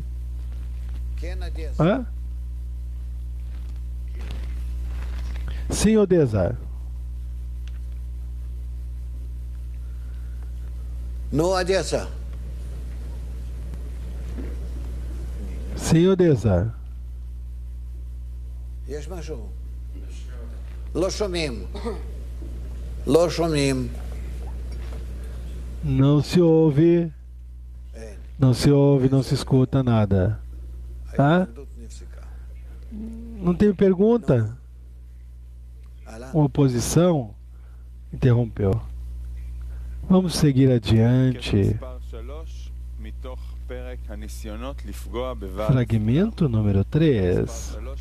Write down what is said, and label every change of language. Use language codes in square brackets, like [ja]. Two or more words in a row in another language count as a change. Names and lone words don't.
[pt] Hã? Sim, Odessa. No, Odessa. Sim, Odessa. [he] יש משהו? לא שומעים. לא שומעים. [pt] Não se ouve. Não se ouve, não se escuta nada. Hã? Não tem pergunta? Uma oposição? Interrompeu. Vamos seguir adiante. Fragmento número 3.